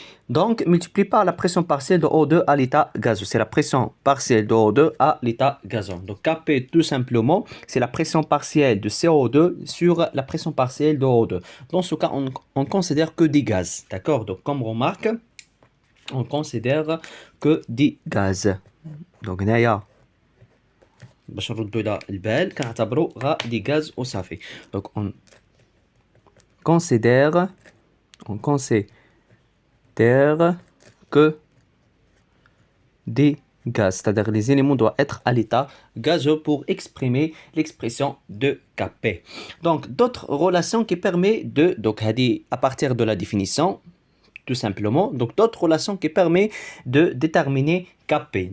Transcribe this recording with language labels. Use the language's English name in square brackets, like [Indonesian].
[French] Donc, multiplié par la pression partielle de O2 à l'état gazeux. C'est la pression partielle de O2 à l'état gazeux. Donc, Kp, tout simplement, c'est la pression partielle de CO2 sur la pression partielle de O2. Dans ce cas, on considère que des gaz. D'accord? Donc, comme remarque, on considère que des gaz. Donc, [Arabic] نايا باش نردوا إلى البال كنعتبروا غا دي غاز وصافي. [French] Donc, on considère que des gaz, c'est-à-dire les éléments doivent être à l'état gazeux pour exprimer l'expression de Kp. Donc, d'autres relations qui permettent de, donc, à partir de la définition, tout simplement, donc d'autres relations qui permettent de déterminer Kp.